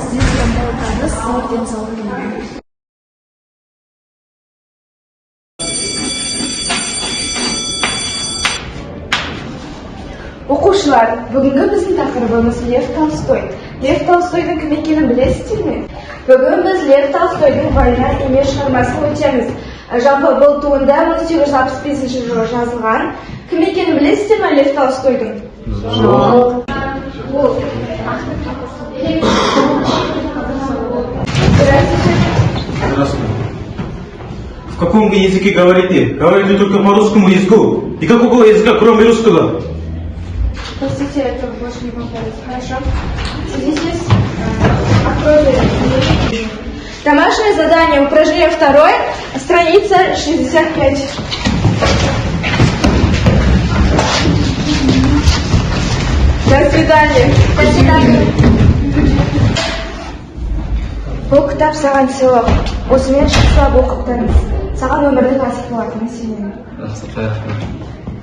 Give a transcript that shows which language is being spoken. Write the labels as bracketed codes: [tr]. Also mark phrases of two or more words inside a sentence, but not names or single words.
[kk] Сіздерге мол табыс, зор денсаулық тілеймін. Оқушылар, бүгінгі біздің тақырыбымыз Лев Толстой. Лев Толстойдың кім екенін білесіздер ме? Бүгін біз Лев Толстойдың «Война и мир» шығармасын өтеміз. Жалпы бұл туынды 1865 жылы жазылған. Кім екенін білесіздер ме Лев Толстойдың? Жоқ. [ru] Здравствуйте. В каком вы языке говорите? Говорите только по русскому языку. И какого языка, кроме русского? Простите, это больше не помогает. Хорошо. Садитесь. Откройте. Домашнее задание, упражнение 2, страница 65. До свидания. До свидания. [kk] Бұл кітап саған сыйлық. Осымен шықса оқып тұрыңыз. Саған өмірдің асық болатынын сенемін. Рахмет.